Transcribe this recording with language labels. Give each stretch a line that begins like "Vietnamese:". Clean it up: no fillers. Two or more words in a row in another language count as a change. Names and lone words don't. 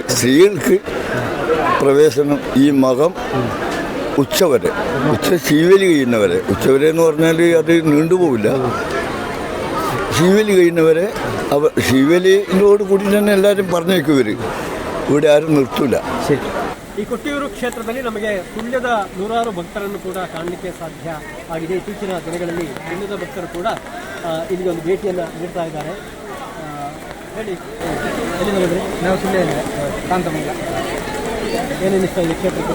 Malayalam: സ്ത്രീകൾക്ക് പ്രവേശനം ഈ മകം ഉച്ചവരെ, ശീവേലി കഴിയുന്നവരെ. ഉച്ചവരെ എന്ന് പറഞ്ഞാൽ അത് നീണ്ടുപോവില്ല. ശീവേലി കഴിയുന്നവരെ ശീവേലിയോട് കൂടി തന്നെ എല്ലാവരും പറഞ്ഞേക്കും. ഇവിടെ ആരും നിർത്തൂല.
Kannada: ಈ ಕೊಟ್ಟಿಯೂರು ಕ್ಷೇತ್ರದಲ್ಲಿ ನಮಗೆ ತುಲ್ಯದ 100 ಭಕ್ತರನ್ನು ಕೂಡ ಕಾಣಲಿಕ್ಕೆ ಸಾಧ್ಯ ಆಗಿದೆ. ಇತ್ತೀಚಿನ ದಿನಗಳಲ್ಲಿ ತುಲ್ಯದ ಭಕ್ತರು ಕೂಡ ಇಲ್ಲಿಗೆ ಒಂದು ಭೇಟಿಯನ್ನು ನೀಡ್ತಾ ಇದ್ದಾರೆ. ಎಲ್ಲಿಂದ ಬಂದ್ರಿ? ನಾವು ಸುಳ್ಳಿಯಿಂದ ಕಾಂತಮಂಗಲ. ಏನೇನು ಇಷ್ಟ ಇದೆ ಕ್ಷೇತ್ರಕ್ಕೆ?